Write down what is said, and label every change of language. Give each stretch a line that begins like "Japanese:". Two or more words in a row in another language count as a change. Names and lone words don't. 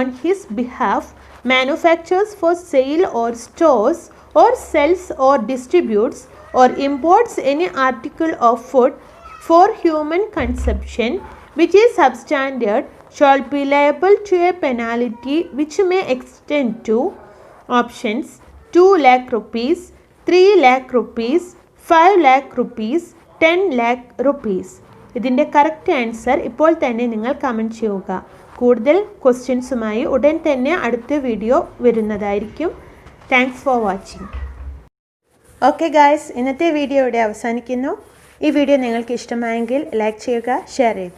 English: his behalf, manufactures for sale or stores or sells or distributes or imports any article of food for human consumption which is substandard shall be liable to a penalty which may extend to options: 2 lakh rupees, 3 lakh rupees, 5 lakh rupees, 10 lakh rupees.
Malayalam: ഇതിൻ്റെ
English: correct answer
Malayalam: ഇപ്പോൾ തന്നെ നിങ്ങൾ കമൻറ്റ് ചെയ്യുക. കൂടുതൽ ക്വസ്റ്റ്യൻസുമായി ഉടൻ തന്നെ അടുത്ത വീഡിയോ വരുന്നതായിരിക്കും.
English: thanks for watching. okay guys,
Malayalam: ഇന്നത്തെ വീഡിയോ ഇവിടെ അവസാനിക്കുന്നു. ഈ വീഡിയോ നിങ്ങൾക്ക് ഇഷ്ടമായെങ്കിൽ ലൈക്ക് ചെയ്യുക, ഷെയർ ചെയ്യുക.